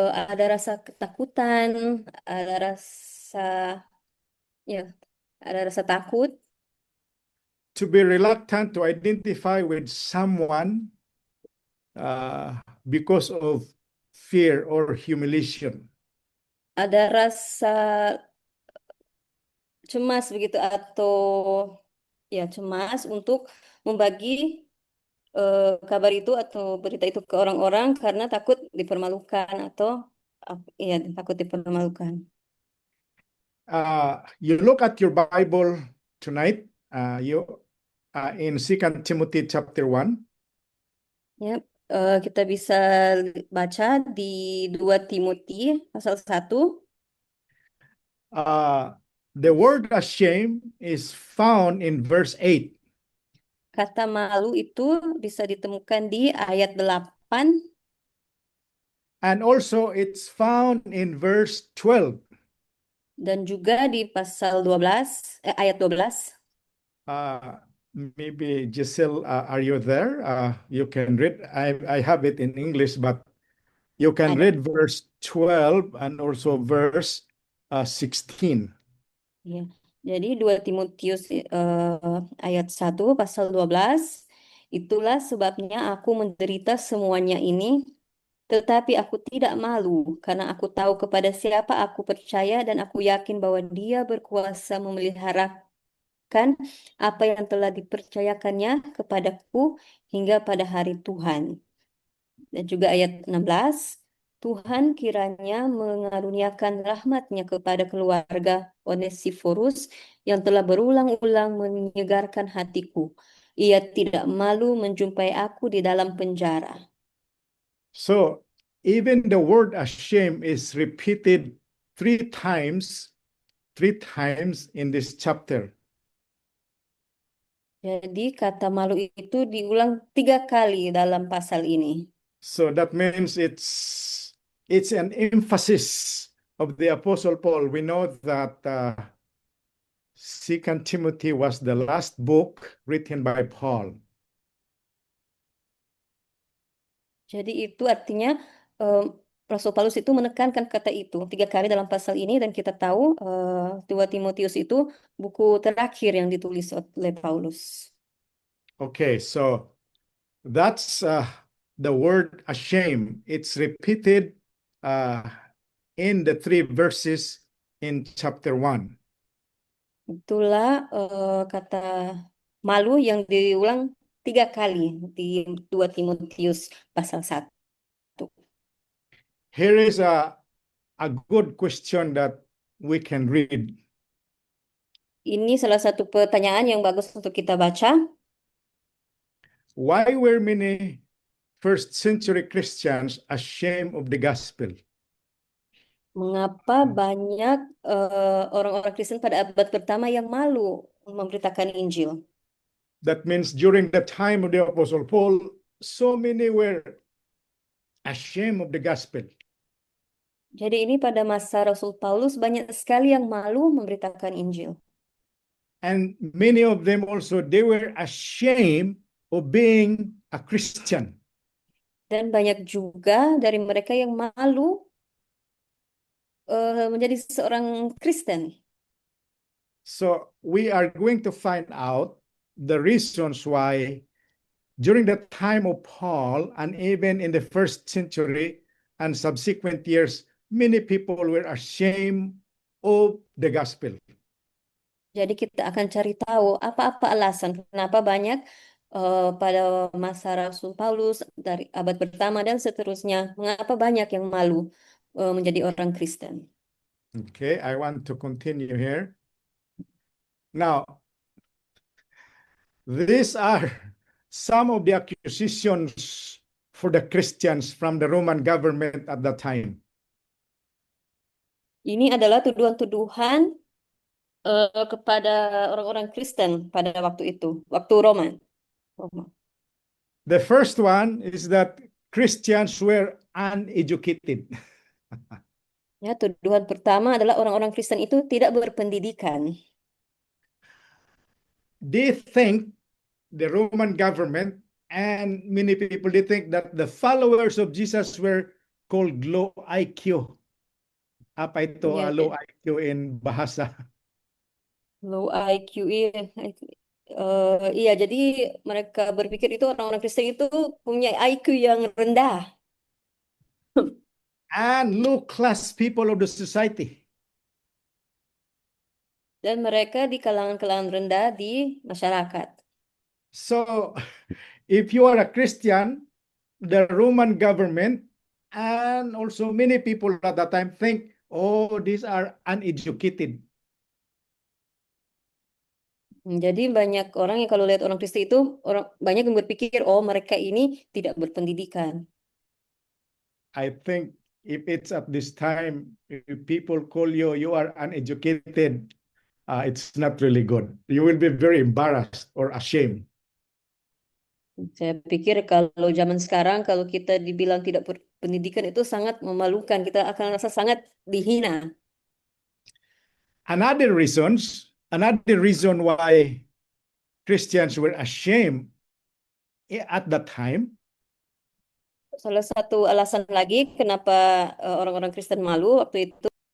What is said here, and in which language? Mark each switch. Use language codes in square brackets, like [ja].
[id] Ada rasa ketakutan, ada rasa takut. [en] To be reluctant to identify with someone because of fear or humiliation. [id] Ada rasa cemas begitu atau cemas untuk membagi kabar itu atau berita itu ke orang-orang karena takut dipermalukan atau takut dipermalukan. [en] You look at your Bible tonight. In 2 Timothy chapter 1. [id] Ya, kita bisa baca di 2 Timotius pasal 1. [en] The word ashamed is found in verse 8. [id] Kata malu itu bisa ditemukan di ayat 8 [en] And also it's found in verse 12. [id] dan juga di pasal 12, ayat 12. [en] Maybe Giselle, are you there? You can read. I have it in English, but you can [id] Ada. [en] read verse 12 and also verse 16. [id] Ya. Jadi 2 Timotius ayat 1 pasal 12, itulah sebabnya aku menderita semuanya ini, tetapi aku tidak malu karena aku tahu kepada siapa aku percaya dan aku yakin bahwa Dia berkuasa memeliharakan apa yang telah dipercayakannya kepadaku hingga pada hari Tuhan. Dan juga ayat 16, Tuhan kiranya mengaruniakan rahmat-Nya kepada keluarga Onesiforus yang telah berulang-ulang menyegarkan hatiku. Ia tidak malu menjumpai aku di dalam penjara. [en] So even the word ashamed is repeated three times in this chapter. [id] Jadi kata malu itu diulang 3 kali dalam pasal ini. [en] So that means it's an emphasis of the Apostle Paul. We know that 2 Timothy was the last book written by Paul. [id] Jadi itu artinya Rasul Paulus itu menekankan kata itu 3 kali dalam pasal ini, dan kita tahu 2 Timotius itu buku terakhir yang ditulis oleh Paulus. [en] Okay, so that's the word ashamed. It's repeated in the 3 verses in chapter 1. [id] Itulah kata malu yang diulang 3 kali di 2 Timotius pasal 1. [en] Here is a good question that we can read. [id] Ini salah satu pertanyaan yang bagus untuk kita baca. [en] Why were many first century Christians ashamed of the gospel? [id] Mengapa banyak orang-orang Kristen pada abad pertama yang malu memberitakan Injil? [en] That means during the time of the Apostle Paul, so many were ashamed of the gospel. [id] Jadi ini pada masa Rasul Paulus banyak sekali yang malu memberitakan Injil. [en] And many of them also, they were ashamed of being a Christian. [id] Dan banyak juga dari mereka yang malu menjadi seorang Kristen. [en] So we are going to find out the reasons why during the time of Paul and even in the first century and subsequent years, many people were ashamed of the gospel. [id] Jadi kita akan cari tahu apa-apa alasan kenapa banyak pada masa Rasul Paulus dari abad pertama dan seterusnya, mengapa banyak yang malu menjadi orang Kristen. [en] Okay, I want to continue here. Now, these are some of the accusations for the Christians from the Roman government at that time. [id] Ini adalah tuduhan-tuduhan kepada orang-orang Kristen pada waktu itu, waktu Roma. [en] The first one is that Christians were uneducated. [id] Ya, tuduhan pertama adalah orang-orang Kristen itu tidak berpendidikan. [en] They think the Roman government and many people, they think that the followers of Jesus were called low IQ. [id] Apa itu Ya, [en] low IQ in bahasa? [id] low IQ, iya, jadi mereka berpikir itu orang-orang Kristen itu punya IQ yang rendah. [en] And low class people of the society. [id] Dan mereka di kalangan-kalangan rendah di masyarakat. [en] So, if you are a Christian, the Roman government and also many people at that time think, oh, these are uneducated. [id] Jadi banyak orang yang kalau lihat orang Kristen itu, banyak yang berpikir, oh mereka ini tidak berpendidikan. [en] I think if it's at this time, if people call you, you are uneducated, it's not really good. You will be very embarrassed or ashamed. [id] Saya pikir kalau zaman sekarang kalau kita dibilang tidak berpendidikan itu sangat memalukan. Kita akan rasa sangat dihina. [en] Another reason why Christians were ashamed at that time, [id] Salah satu alasan lagi kenapa orang-orang Kristen malu waktu itu,